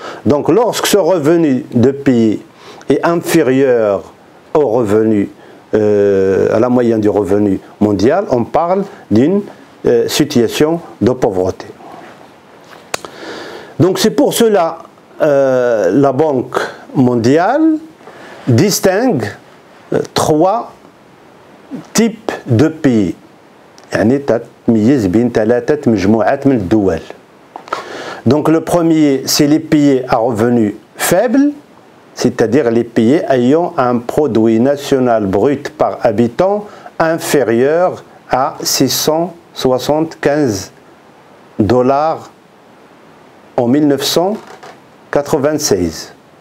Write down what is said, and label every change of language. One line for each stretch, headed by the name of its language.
French: Donc lorsque ce revenu de pays est inférieur au revenu, à la moyenne du revenu mondial, on parle d'une situation de pauvreté. Donc c'est pour cela la Banque mondiale distingue trois types de pays.
Arabic: يعني تميز بين ثلاثة مجموعات من الدول.
French: Donc le premier, c'est les pays à revenus faibles, c'est-à-dire les pays ayant un produit national brut par habitant inférieur à 675 $ en 1996.